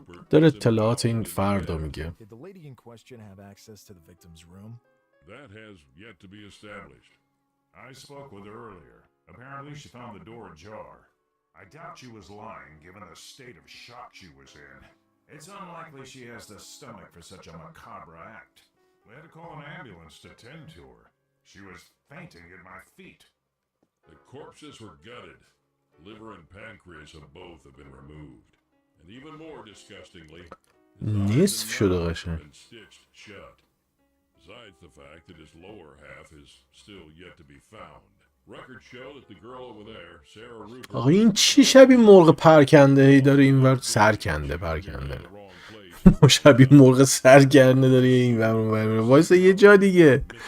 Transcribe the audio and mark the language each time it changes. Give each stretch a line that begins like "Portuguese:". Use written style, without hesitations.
Persian: در اطلاعات این فرد رو میگه.
English: Did the lady in question have access to the victim's room? That has yet to be established. I spoke with her earlier. Apparently she found the door ajar. I doubt she was lying given the state of shock she was in. It's unlikely she has the stomach for such a macabre act. We had to call an ambulance to tend to her. She was fainting at my feet. The corpses were gutted. Liver and pancreas of both have been removed. And even more disgustingly,
Persian: نصف شده قشنگ.
English: been stitched shut. Besides the fact that his lower half is still yet to be found. Records show that the girl over there, Sarah Rupert...
Persian: آقا این چی شبیه مرغ پرکنده ای داره اینور سرکنده پرکنده. شبیه مرغ سرکنده داره اینور اونور وایسا یه جا دیگه.